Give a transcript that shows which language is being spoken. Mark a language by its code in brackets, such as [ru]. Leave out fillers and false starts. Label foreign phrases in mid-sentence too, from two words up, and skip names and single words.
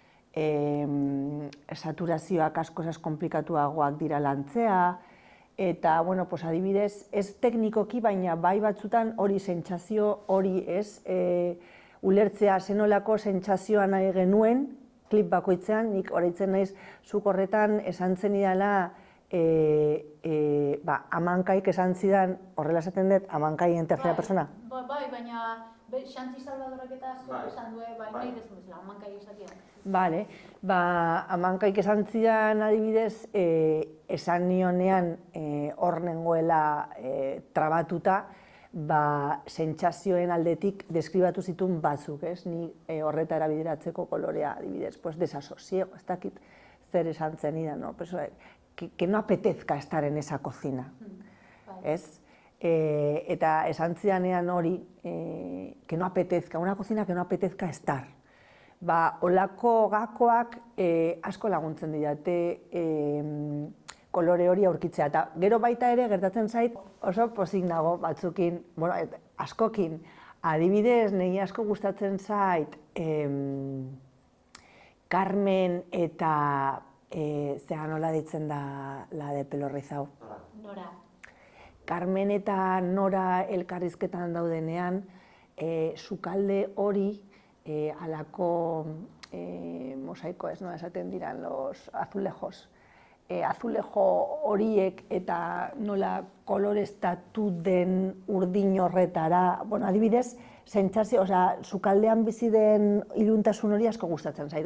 [eu] Saturazioak askoz komplikatuagoak dira lantzea, eta, bueno, adibidez, ez teknikoki, baina bai batzutan hori sentsazio hori ez, ulertzea zenolako sentsazioa nahi genuen, klip bakoitzean, nik horreitzen naiz zuk horretan esan zenidala, amankaik esan zidan, horrela esaten dut, amankai [es] en tercera persona? [eu] Bai, baina Xanti Salvadorak eta zuk esan du, nahi dezun bezala, amankai esatia. Bale, amankaik esan zidan adibidez, esan nionean hor nengoela trabatuta, sentsazioen aldetik deskribatu zituen batzuk, ez? Ni horreta erabideratzeko kolorea adibidez, desasosiego, ez dakit zer esan zenidan, [es] no? Que no apetezca estar en esa cocina, [eu] ez? Eta esan zidanean hori, [es] que no apetezca, una cocina que no apetezca estar. [eu] Olako gakoak asko laguntzen didate kolore hori aurkitzea, eta gero baita ere gertatzen zait oso pozik nago batzukin, askokin, adibidez niri asko gustatzen zait Carmen eta zera nola ditzen da [es] la de pelo rizau? [eu] Nora. Carmen eta Nora elkarrizketan daudenean, sukalde hori alako mosaiko, ez nola esaten diran, [es] los azulejos. [eu] Azulejo horiek eta nola koloreztatu den urdin horretara, adibidez, sentsazio, sukaldean bizi den iluntasun hori asko gustatzen zait.